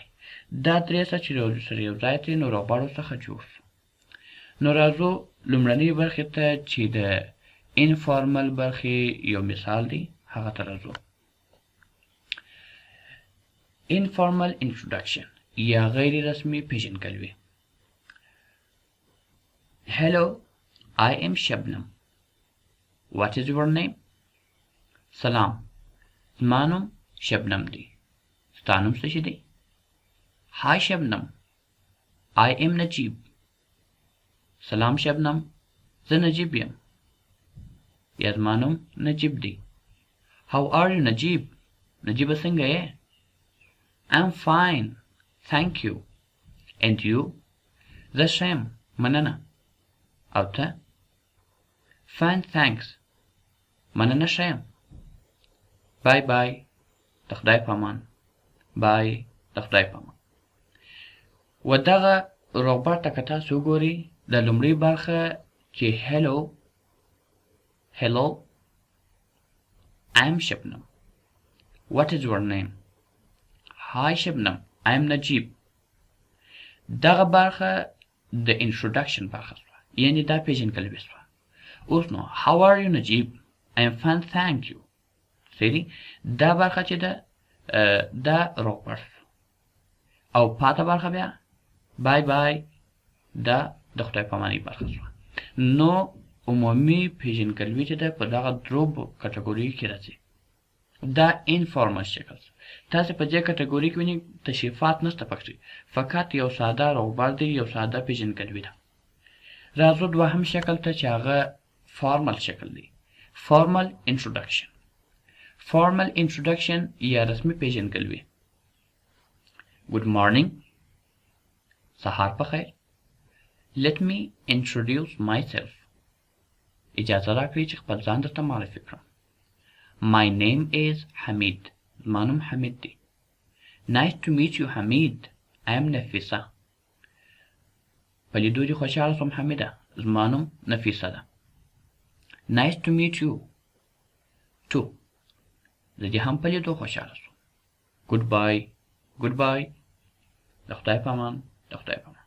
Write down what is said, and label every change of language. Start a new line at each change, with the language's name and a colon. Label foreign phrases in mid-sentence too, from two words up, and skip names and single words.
Pashto: دا درې څه چې سره یو ځای دي نو روغبړ ورڅخه جوړ سو. نو راځو لومړنۍ برخې ته چې د انفارمل برخې یو مثال دی هغه ته راځو.
English: informal introduction
Pashto: یا غیر رسمي پیژندګلوي.
English: Hello, I am Shabnam. What is your name?
Pashto: سلام، زما نوم شبنم دی. ستا نوم څه شی دی؟
English: Hi Shabnam, I am Najib.
Pashto: سلام شبنم، زه نجیب یم. یا زما نوم نجیب دی.
English: How are you نجیب؟
Pashto: نجیبه څنګه یې؟
English: I'm fine, thank you. And you? The same,
Pashto: مننه. او ته؟
English: Fine, thanks.
Pashto: مننه ښه یم.
English: Bye bye.
Pashto: د خدای په امان. Bye. د خدای په امان. و دغه روغبړ ته که تاسو وګورئ، د لومړۍ برخه چې
English: hello I'm Shabnam. What is your name? Hi Shabnam, I'm Najib.
Pashto: دغه برخه د introduction برخه شوه، یعنی دا پیژندګلوي شوه. اوس نو
English: how are you Najib? I'm fine, thank you.
Pashto: سری دا برخه چې ده دا روغبړ او پاته برخه بیا
English: bye bye
Pashto: دا د خدای په امانۍ برخه شوه. نو عمومي پیژندګلوي چې ده په دغه درو کټګوریو کې راځي. دا انفارمل شکل. تاسې په دې کټګوري کې وینئ تشریفات نشته پکې، فقط یو ساده روغبړ دی، یو ساده پیژندګلوي ده. راځو دوهم شکل ته چې هغه فارمل شکل دی.
English: formal introduction. formal introduction
Pashto: یا رسمي پیژندګلوي.
English: Good morning.
Pashto: سهار په خیر.
English: Let me introduce myself.
Pashto: اجازه راکړئ چې خپل ځان درته معرفي کړم.
English: My name is Hamid.
Pashto: زما نوم حمید دی.
English: Nice to meet you Hamid. I am نفیسه.
Pashto: په لیدو دې خوشحاله شوم حمیده. زما نوم نفیسه ده.
English: Nice to meet you too.
Pashto: زه دې هم په لیدو خوشحاله شوم.
English: Goodbye. Goodbye.
Pashto: د خدای په امان. د خدای په امان.